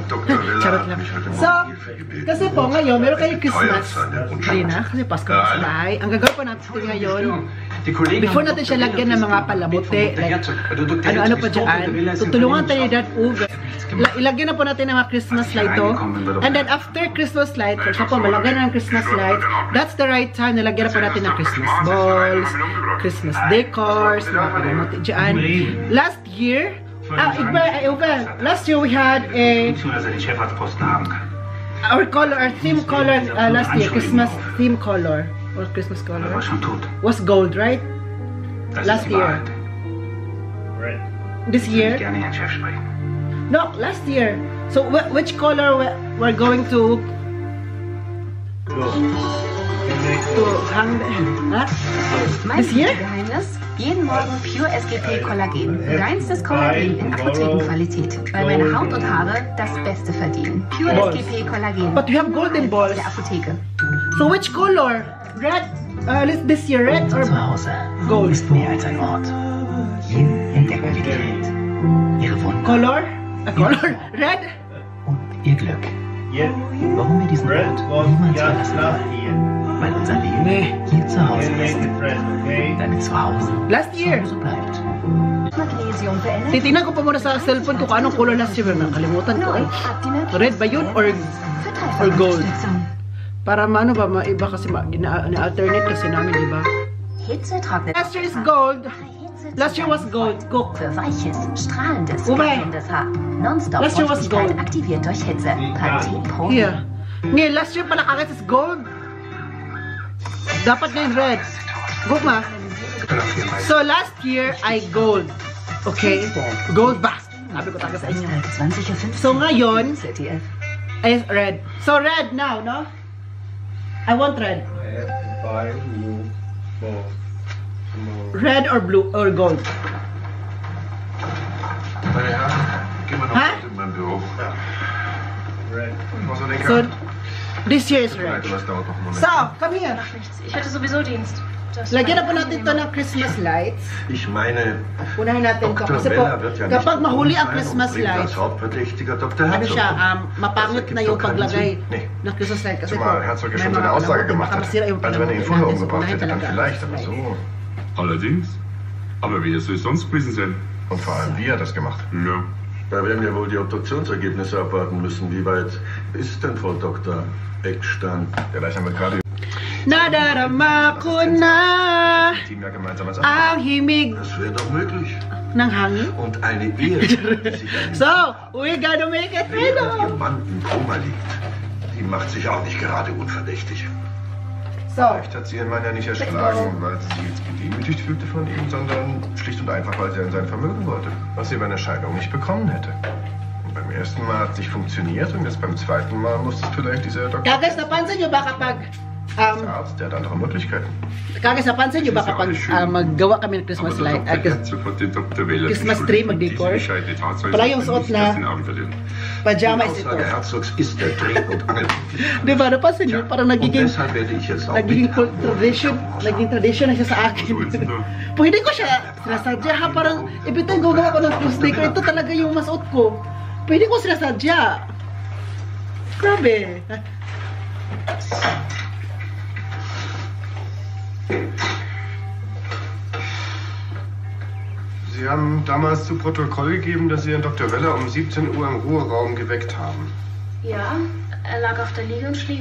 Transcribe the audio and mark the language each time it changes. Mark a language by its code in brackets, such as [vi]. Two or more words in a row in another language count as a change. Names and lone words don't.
[tl] Charot lang. So, kasi po, ngayon, meron kayo [en] Christmas tree [tl] na, kasi Pasko na sa bahay. Ang gagawin pa natin ngayon, before natin siya lagyan ng mga palamuti, like, ano-ano pa dyan, tutulungan tayo ni Dad Uwe. Ilagyan na po natin ng mga [en] Christmas light [tl] to. [en] And then after Christmas light, for example, [tl] malagyan na ng [en] Christmas light, that's the right time [tl] na lagyan na po natin ng [en] Christmas balls, Christmas decors, [tl] mga palamuti dyan. [en] Last year, last year we had our theme color last year, Christmas theme color. Or Christmas color was gold, right? Last year. This year? No, last year. So which color we're going to hang? This year? [de] Jeden Morgen Pure SGP Kollagen. Reinstes Kollagen in Apothekenqualität. Weil meine Haut und Haare das Beste verdienen. Pure SGP Kollagen. [en] But you have golden balls. [de] Der Apotheke. [en] So which color? Red? This year red or gold? [de] Ist mehr als ein Ort. Hier entdecken wir die Welt. Ihre Wunder. [en] Color? Color? Red? [de] Und ihr Glück. Warum wir diesen Ort niemals verlassen wollen. Weil unser Leben hier zu Hause ist. Damit zu Hause [en] last year [de] bleibt. [tl] Titingnan ko pa muna sa cellphone ko kung anong color last year. Nakalimutan ko. Red ba yun [en] or gold? [tl] Para maano ba, maiba kasi na-alternate kasi namin, di ba? [en] Last year is gold. Last year was gold. [de] Guck. Für weiches, strahlendes, glänzendes Haar. Non-stop Feuchtigkeit aktiviert durch Hitze. Qualität Pro. [en] Here. [tl] Ngayon, [en] last year [tl] pala Kagas is gold. Dapat ngayon red. [de] Guck ma. [en] So last year [tl] ay [en] gold. Okay? [tl] Gold ba? Sabi ko talaga sa inyo. So ngayon ay red. [en] So red now, no? I want red. Red or blue or gold? Huh? So this year is red. So, come here. [de] Ich hatte sowieso Dienst. [tl] Lagyan na po natin ito ng [en] Christmas lights. [de] Ich meine, [tl] unahin natin ito. Kasi po, kapag mahuli ang [en] Christmas lights, [tl] ano siya, mapangit na yung paglagay ng [en] Christmas light. [tl] Kasi po, may mga makamasira yung palamuti natin. So, unahin talaga. [de] Allerdings. Aber wie soll es sonst gewesen sein? Und vor allem, wie hat das gemacht? Ja. Da werden wir wohl die Obduktionsergebnisse abwarten müssen. Wie weit ist denn Frau Dr. Eckstein? Ja, da haben wir gerade... [tl] Nadarama ko na ang himig ng hangin. [de] Und eine Ehe, die sich [en] so, we gotta make it freedom. [de] Ihr Mann im Koma liegt. Die macht sich auch nicht gerade unverdächtig. Vielleicht hat sie ihren Mann ja nicht erschlagen, weil sie sich jetzt gedemütigt fühlte von ihm, sondern schlicht und einfach, weil sie an sein Vermögen wollte, was sie bei einer Scheidung nicht bekommen hätte. Und beim ersten Mal hat es nicht funktioniert und jetzt beim zweiten Mal muss es vielleicht dieser Doktor... [tl] Kagas, napansin nyo ba kapag... [de] der Arzt, der hat andere Möglichkeiten. [tl] Kagas, napansin nyo ba kapag maggawa kami ng [en] Christmas light? Christmas tree, [tl] mag-decor? Pala yung suot na pajama is ito. [de] Herzogs ist der Dreh- und Angelpunkt. [tl] Diba, napansin nyo? Parang nagiging tradition na siya sa akin. Pwede ko siya sinasadya ha, parang ibitang gagawa ko ng [en] Christmas decor. [tl] Ito talaga yung masuot ko. Pwede ko sinasadya. Grabe. [de] Sie haben damals zu Protokoll gegeben, dass Sie Herrn Dr. Weller um 17 Uhr im Ruheraum geweckt haben. Ja, er lag auf der Liege und schlief.